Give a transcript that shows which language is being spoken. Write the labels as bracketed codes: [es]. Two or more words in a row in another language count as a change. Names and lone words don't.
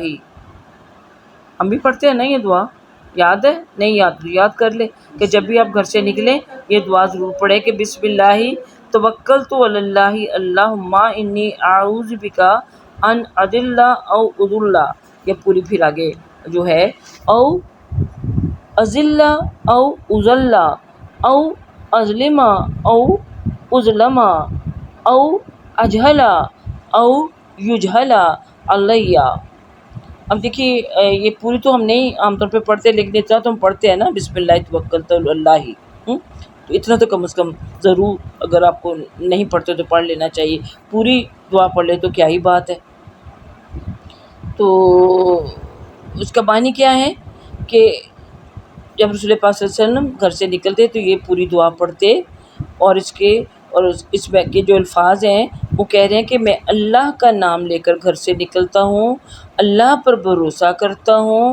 [ur] ہم بھی پڑھتے ہیں نا یہ دعا، یاد ہے؟ نہیں یاد تو یاد کر لے کہ جب بھی آپ گھر سے نکلیں یہ دعا ضرور پڑھیں کہ [ar] بسم اللہ توکلت علی اللہ اللہم انی اعوذ بک ان اضل او اضل. [ur] یہ پوری پھر آگے جو ہے [ar] او اضل او اضل او اظلم او اظلم او اجہل او یجہل علیہ. [ur] اب دیکھیے یہ پوری تو ہم نہیں عام طور پہ پڑھتے، لیکن اتنا تو ہم پڑھتے ہیں نا [ar] بسم اللہ توکلت علی اللہ. [ur] تو اتنا تو کم از کم ضرور، اگر آپ کو نہیں پڑھتے تو پڑھ لینا چاہیے. پوری دعا پڑھ لے تو کیا ہی بات ہے. تو اس کا معنی کیا ہے کہ جب رسول پاک [ar] صلی اللہ علیہ وسلم [ur] گھر سے نکلتے تو یہ پوری دعا پڑھتے، اور اس میں کے جو الفاظ ہیں وہ کہہ رہے ہیں کہ میں اللہ کا نام لے کر گھر سے نکلتا ہوں، اللہ پر بھروسہ کرتا ہوں۔